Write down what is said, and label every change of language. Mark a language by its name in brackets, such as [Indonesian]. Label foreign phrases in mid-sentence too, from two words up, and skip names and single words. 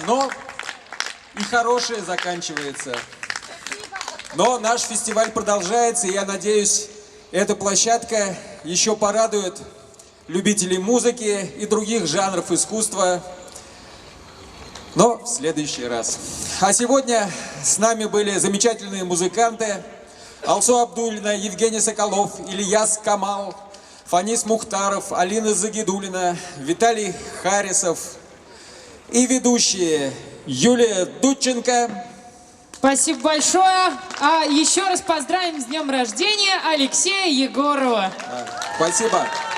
[Russian] Но и хорошее заканчивается. Но наш фестиваль продолжается, и я надеюсь, эта площадка еще порадует любителей музыки и других жанров искусства, но в следующий раз. А сегодня с нами были замечательные музыканты Алсу Абдуллина, Евгений Соколов, Ильяс Камал, Фанис Мухтаров, Алина Загидулина, Виталий Харисов и ведущие Юлия Дудченко. Спасибо большое. А еще раз поздравим с днем рождения Алексея Егорова. Спасибо.